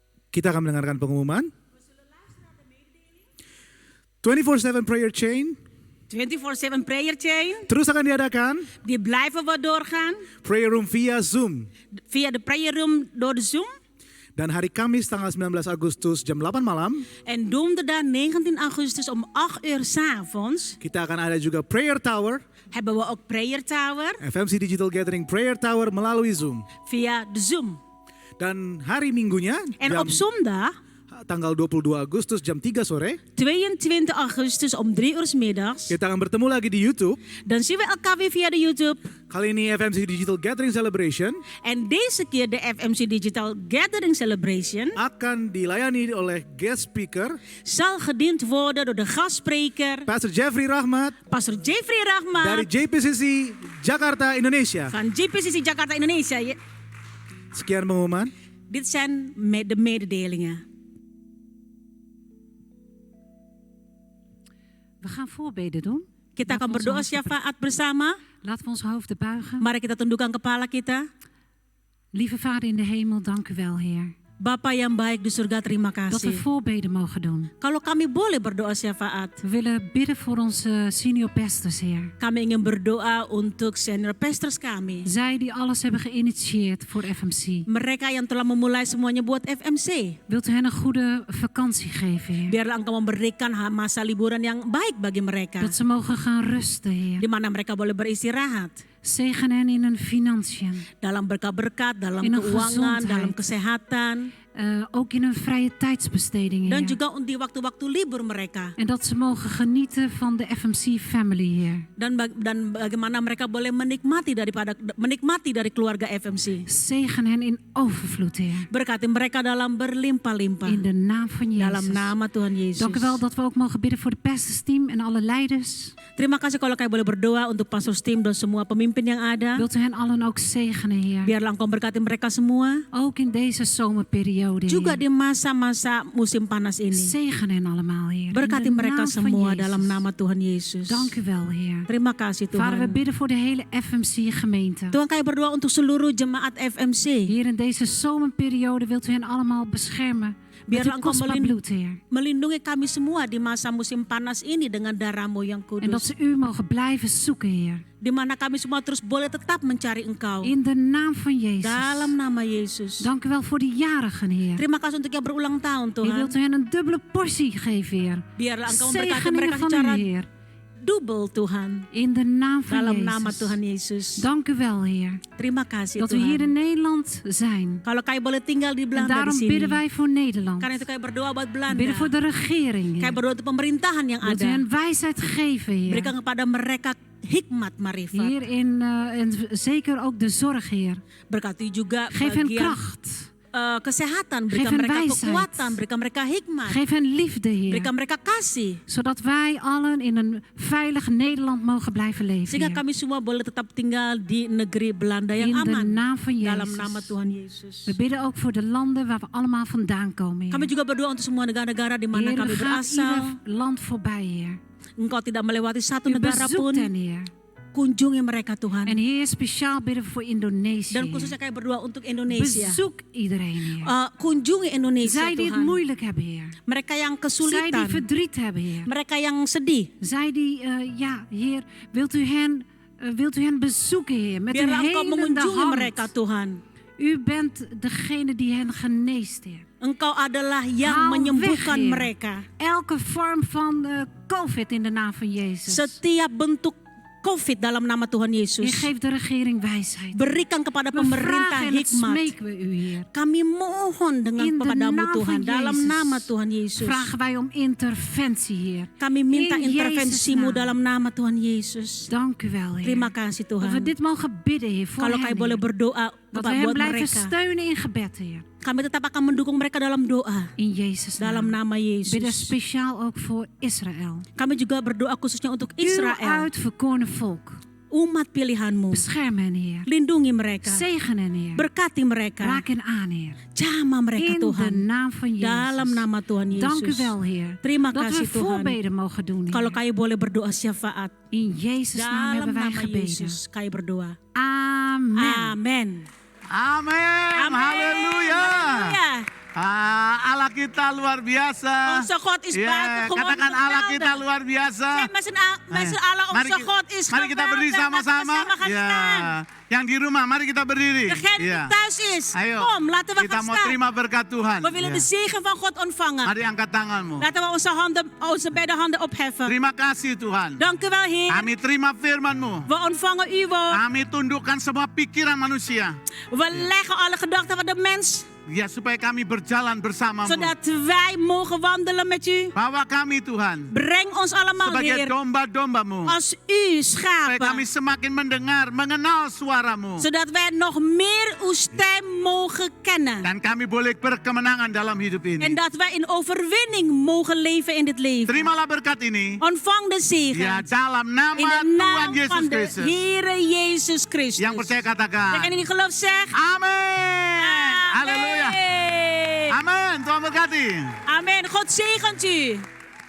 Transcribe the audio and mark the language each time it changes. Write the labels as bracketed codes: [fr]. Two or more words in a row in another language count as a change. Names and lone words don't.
[id] Kita akan mendengarkan pengumuman. [en] 24/7 prayer chain 24/7 prayer chain. [id] terus akan diadakan. [nl] Die blijven we doorgaan. [en] Prayer room via Zoom. [nl] Via de [en] prayer room [nl] door de Zoom. [id] Dan hari Kamis tanggal 19 Agustus jam 8 malam. [nl] En donderdag 19 augustus om 8 uur 's avonds [id] Kita akan ada juga Prayer Tower. [nl] hebben we ook [en] prayer tower [id] FMC Digital Gathering Prayer Tower melalui Zoom. [nl] via de Zoom. [id] Dan hari Minggunya [nl] En op zondag [id] tanggal 22 Agustus jam 3 sore [nl] 22 augustus om 3 uur 's middags. [id] kita akan bertemu lagi di YouTube. [nl] Dan zien we elkaar weer via de YouTube. [id] Kali ini FMC Digital Gathering Celebration [nl] En deze keer de FMC Digital Gathering Celebration [id] akan dilayani oleh [en] guest speaker [nl] zal gediend worden door de gastspreker Pastor Jeffrey Rahmat Pastor Jeffrey [id] dari Rahmat JPCC Jakarta, Indonesia. [nl] van JPCC Jakarta Indonesia. [id] Sekian pengumuman. [nl] Dit zijn de mededelingen. We gaan voorbeden doen. [id] Kita akan [nl] Laten we [id] berdoa [nl] onze hoofden- [id] syafaat bersama. [nl] Laten we onze hoofden buigen. [id] Mari kita tundukkan kepala kita. [nl] Lieve Vader in de hemel, dank u wel, Heer. [id] Bapa yang baik di surga, terima [nl] Dat we [id] kasih. [nl] voorbeden mogen doen. [id] Kalau kami boleh berdoa syafaat, [nl] We willen bidden voor onze [en] senior pastors, [nl] Heer. [id] kami ingin berdoa untuk [en] senior pastors [id] kami. [nl] Zij die alles hebben geïnitieerd voor FMC. [id] Mereka yang telah memulai semuanya buat FMC. [nl] Wilt u hen een goede vakantie geven, Heer? [id] Biarlah Engkau memberikan masa liburan yang baik bagi mereka. [nl] Dat ze mogen gaan rusten, Heer. [id] Di mana mereka boleh beristirahat. [nl] Zegen hen in hun financiën. [id] Dalam berkat-berkat, dalam [nl] In hun [id] keuangan, [nl] gezondheid. [id] dalam kesehatan. [nl] Ook in hun vrije tijdsbesteding, [id] Dan [nl] Heer. [id] juga di waktu-waktu libur mereka. [nl] En dat ze mogen genieten van de FMC family, Heer. [id] Dan bagaimana mereka boleh menikmati dari keluarga FMC. [nl] Zegen hen in overvloed, Heer. [id] Berkati mereka dalam berlimpah-limpah. [nl] In de naam van [id] Dalam [nl] Jezus. [id] nama Tuhan Yesus. [nl] Dank u wel dat we ook mogen bidden voor de pastorsteam en alle leiders. [id] Terima kasih kalau kami boleh berdoa untuk [en] pastor team [id] dan semua pemimpin yang ada. [nl] Wilt u hen allen ook zegenen, Heer. [id] Biarlah Engkau berkati mereka semua. [nl] Ook in deze zomerperiode, [id] Juga [nl] Heer. [id] di masa-masa musim panas ini. [nl] Zegen hen allemaal, Heer. [id] Berkati [nl] in de [id] mereka [nl] naam van [id] semua [nl] Jezus. [id] dalam nama Tuhan Yesus. [nl] Dank u wel, Heer. [id] Terima kasih [nl] Vader, we [id] Tuhan. [nl] bidden voor de hele FMC gemeente. [id] Tuhan, kami berdoa untuk seluruh jemaat FMC. [nl] Hier in deze zomerperiode wilt u hen allemaal beschermen. Met [id] Biarlah [nl] uw [id] Engkau [nl] kostbaar bloed, Heer. [id] melindungi kami semua di masa musim panas ini dengan darah-Mu yang [nl] En dat [id] kudus. [nl] ze u mogen blijven zoeken, Heer. [id] Di mana kami semua terus boleh tetap mencari Engkau. [nl] In de naam van Jezus. [id] Dalam nama Yesus. [nl] Dank u wel voor de jarigen, Heer. [id] Terima kasih untuk yang berulang tahun [nl] U [id] Tuhan. [nl] wilt u hen een dubbele portie geven, Heer. [id] Biarlah Engkau memberkati [nl] Zegeningen [id] mereka [nl] van [id] secara [nl] u, Heer. [id] double Tuhan. [nl] In de naam van [id] Dalam nama [nl] Jezus. [id] Tuhan Yesus. [nl] Dank u wel, Heer. [id] Terima kasih [nl] Dat we hier in [id] Tuhan. [nl] Nederland zijn. [id] Kalau kami boleh tinggal di [nl] En [id] Belanda di [nl] daarom [id] sini. [nl] bidden wij voor Nederland. [id] Karena itu kami berdoa buat Belanda. [nl] Bidden voor de regering, [id] Kami [nl] Heer. [id] berdoa untuk pemerintahan yang [nl] Wilt u [id] ada. [nl] hen wijsheid geven, Heer. [id] Berikan kepada mereka hikmat marifat. [nl] Hier en zeker ook de zorg, Heer. [id] Berkati juga [nl] Geef hen [id] bagian [nl] kracht. [id] kesehatan, [nl] Geef [id] berikan [nl] hen [id] mereka [nl] wijsheid. [id] kekuatan, berikan mereka hikmat, [nl] Geef hen liefde, Heer. [id] berikan mereka kasih. [nl] Zodat wij allen in een veilig Nederland mogen blijven leven, [id] Sehingga [nl] Heer. [id] kami semua boleh tetap tinggal di negeri Belanda yang [nl] In de [id] aman. [nl] naam van [id] Dalam nama [nl] Jezus. [id] Tuhan Yesus. [nl] We bidden ook voor de landen waar we allemaal vandaan komen, [id] Kami [nl] Heer. [id] juga berdoa untuk semua negara-negara di mana [nl] Heer, [id] kami [nl] u gaat [id] berasal. [nl] ieder land voorbij, Heer. [id] Engkau tidak melewati satu [nl] U [id] negara [nl] bezoekt [id] pun. [nl] hen, Heer. [id] Kunjungi mereka Tuhan. [nl] En Heer, speciaal bidden we voor Indonesië, [id] Dan [nl] Heer. [id] khususnya kami berdoa untuk Indonesia. [nl] Bezoek iedereen, Heer. [id] Kunjungi Indonesia [nl] Zij die het [id] Tuhan. [nl] moeilijk hebben, Heer. [id] Mereka yang [nl] Zij die [id] kesulitan. [nl] verdriet hebben, Heer. [id] Mereka yang sedih. [nl] Zij die, Heer, wilt u hen bezoeken, Heer, met een [id] Biarlah Engkau [nl] helende [id] mengunjungi mereka [nl] hand. [id] Tuhan. [nl] U bent degene die hen geneest, Heer. [id] Engkau adalah yang [nl] Haal [id] menyembuhkan [nl] weg, Heer. [id] mereka. [nl] Elke vorm van COVID in de naam van Jezus. [id] Setiap bentuk COVID dalam nama Tuhan [nl] En [id] Yesus. [nl] geef de regering wijsheid. [id] Berikan kepada [nl] We [id] pemerintah [nl] vragen en het [id] hikmat. [nl] smeken we u, Heer. [id] Kami mohon dengan [nl] In de [id] kepadamu [nl] naam [id] Tuhan. [nl] van [id] Dalam [nl] Jezus. [id] nama Tuhan Yesus. [nl] Vragen wij om interventie, Heer. [id] Kami minta [nl] In [id] intervensimu [nl] Jezus' naam. [id] dalam nama Tuhan Yesus. [nl] Dank u wel, Heer. [id] Terima kasih [nl] Dat we [id] Tuhan. [nl] dit mogen bidden, Heer, voor [id] Kalau [nl] hen, [id] kami boleh [nl] Heer. [id] berdoa [nl] Dat we hen [id] buat [nl] blijven [id] mereka. [nl] steunen in gebed, Heer. [id] Kami tetap akan mendukung mereka dalam doa. [nl] In Jezus' [id] Dalam [nl] naam. [id] nama [nl] Bidden [id] Yesus. [nl] speciaal ook voor Israël. [id] Kami juga berdoa khususnya untuk [nl] Uw [id] Israël. [nl] uitverkoren volk. [id] Umat pilihanmu. [nl] Bescherm hen, Heer. [id] Lindungi mereka. [nl] Zegen hen, Heer. [id] Berkati mereka. [nl] Raak hen aan, Heer. [id] Jamah mereka [nl] In de [id] Tuhan. [nl] naam van Jezus. [id] Dalam nama Tuhan [nl] Dank u [id] Yesus. [nl] wel, Heer. [id] Terima [nl] Dat we [id] kasih Tuhan. [nl] voorbeden mogen doen, [id] Kalau [nl] Heer. [id] kami boleh berdoa syafaat. [nl] In Jezus' naam [id] Dalam [nl] hebben wij [id] nama [nl] gebeden. [id] Yesus kami berdoa. Amen. Amen. Amen. Haleluya. Ya. Allah kita luar biasa. [nl] Onze God is [id] Ya, [nl] buitengewoon [id] katakan Allah kita [nl] geweldig. [id] luar biasa. [nl] Zeg met z'n allen, [id] Mari [nl] onze God is [id] mari kita berdiri [nl] geweldig. Laten we [id] sama-sama. [nl] samen gaan staan. [id] Yang di rumah, mari kita berdiri. [nl] Degene die [id] Ya. [nl] thuis is, [id] Ayo, [nl] kom, laten we [id] kita [nl] gaan [id] mau [nl] staan. [id] terima berkat Tuhan. [nl] We willen [id] Ya. [nl] de zegen van God ontvangen. [id] Mari angkat tanganmu. [nl] Laten we onze beide handen opheffen. [id] Terima kasih Tuhan. [nl] Dank u wel, Heer. [id] Kami terima firman-Mu. [nl] We ontvangen uw woord. [id] Kami tundukkan semua pikiran manusia. [nl] We leggen alle gedachten van de mens, [id] Ya, supaya kami berjalan bersamamu. [nl] zodat wij mogen wandelen met u. [id] Bawa kami Tuhan. [nl] Breng ons allemaal, [id] Sebagai [nl] Heer, [id] domba-dombamu. [nl] als uw [id] Supaya kami [nl] schapen. [id] semakin mendengar, mengenal suaramu. [nl] Zodat wij nog meer uw stem mogen kennen. [id] Dan kami boleh berkemenangan dalam hidup [nl] En [id] ini. [nl] dat wij in overwinning mogen leven in dit leven. [id] Terimalah berkat ini. [nl] Ontvang de zegen. [id] Ya, dalam [nl] In [id] nama [nl] de [id] Tuhan [nl] naam [id] Yesus [nl] van de [id] Kristus. [nl] Heere Jezus Christus. [id] Yang percaya katakan. [nl] Degene die gelooft zegt. [id] Amin. Haleluya. [nl] Amen. [id] Amin. Tuhan berkati. [nl] Amen. God zegent u.